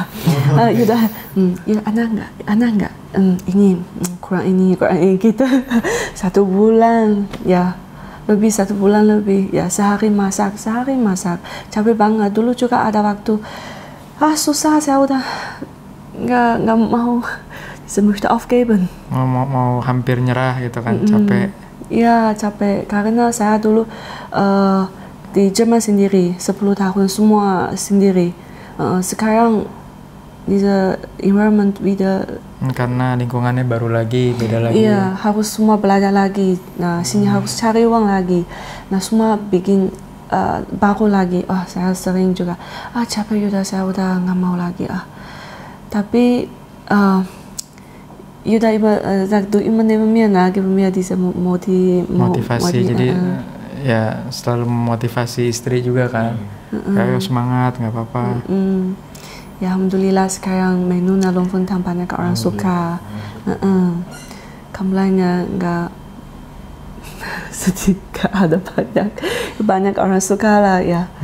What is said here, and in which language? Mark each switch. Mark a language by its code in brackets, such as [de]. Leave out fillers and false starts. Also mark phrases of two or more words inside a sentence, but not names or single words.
[id] Yuda, enak nggak? Ini kurang ini gitu. 1 bulan ya. Lebih 1 bulan lebih ya, sehari masak. Capek banget. Dulu juga ada waktu susah, saya udah nggak mau. [de] Saya möchte aufgeben. [id] Mau hampir nyerah gitu kan, capek. Iya, capek. Karena saya dulu di Jerman sendiri, 10 tahun semua sendiri. [de] Sekarang diese environment wieder. [id] Karena lingkungannya baru lagi, beda lagi. Iya, harus semua belajar lagi. Nah, sini harus cari uang lagi. Nah, semua bikin baru lagi. Saya sering juga. Capek saya udah nggak mau lagi. [de] Tapi Yuda sagt du immer neben mir, gib mir diese [id] motivasi. Jadi ya selalu memotivasi istri juga kan. Kayak semangat, nggak apa-apa. Ya alhamdulillah sekarang menu Longfeng Tang banyak orang suka. Kamlanya nggak sedikit, ada banyak orang suka lah ya.